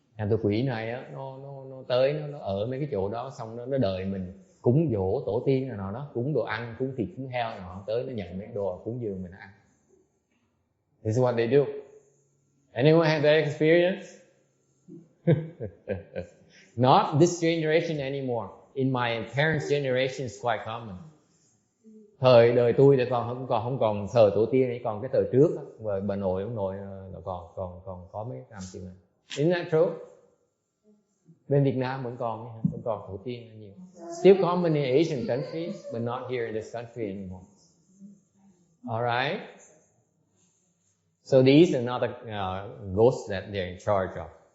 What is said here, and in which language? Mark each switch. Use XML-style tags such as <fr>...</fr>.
<vi>Tụi quỷ này á, nó tới nó ở mấy cái chỗ đó, xong nó đợi mình cúng dỗ tổ tiên nào đó, cúng đồ ăn, cúng thịt, cúng heo nào, tới nó nhận mấy đồ cúng dường mình ăn.</vi> <en>This is what they do. Anyone have that experience? Not this generation anymore. In my parents' generation, it's quite common.</en> <vi>Thời đời tôi thì còn không còn thờ tổ tiên, còn cái thời trước á, và bà nội ông nội là còn có mấy làm chuyện này.</vi> <en>Isn't that true?</en> <vi>Bên Việt Nam vẫn còn tổ tiên nhiều.</vi> <en>Still common in Asian countries, but not here in this country anymore. All right. So these are not the ghosts that they're in charge of.</en>